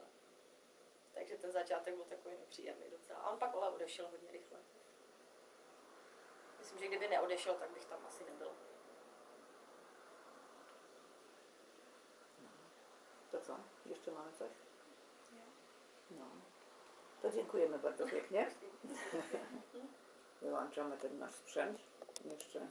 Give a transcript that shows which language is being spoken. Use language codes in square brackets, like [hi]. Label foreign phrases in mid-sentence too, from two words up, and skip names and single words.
[cs] Takže ten začátek byl takový nepříjemný docela. A on pak ale odešel hodně rychle. Myslím, že kdyby neodešel, tak bych tam asi nebyla. [pl] To co? Jeszcze mamy coś? No. To dziękujemy bardzo pięknie. Wyłączamy ten nasz sprzęt. Jeszcze